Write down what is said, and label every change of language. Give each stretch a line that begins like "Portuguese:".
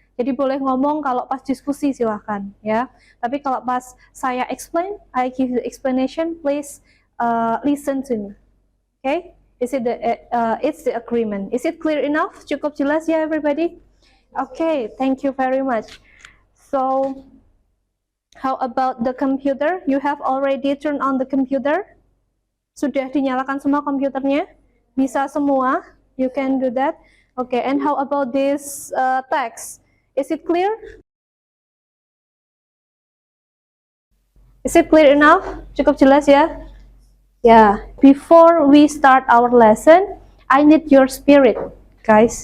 Indonesian: Jadi boleh ngomong kalau pas diskusi silahkan, ya. Tapi kalau pas saya explain,
English: I give the explanation, please listen to me.
Indonesian: Okay?
English: Is it it's the agreement? Is it clear enough?
Indonesian: Cukup jelas ya,
English: everybody? Okay, thank you very much. So, how about the computer? You have already turned on the computer?
Indonesian: Sudah dinyalakan semua komputernya? Bisa semua?
English: You can do that. Okay, and how about this text? Is it clear? Is it clear enough?
Indonesian: Cukup jelas ya?
English: Yeah. Before we start our lesson, I need your spirit, guys.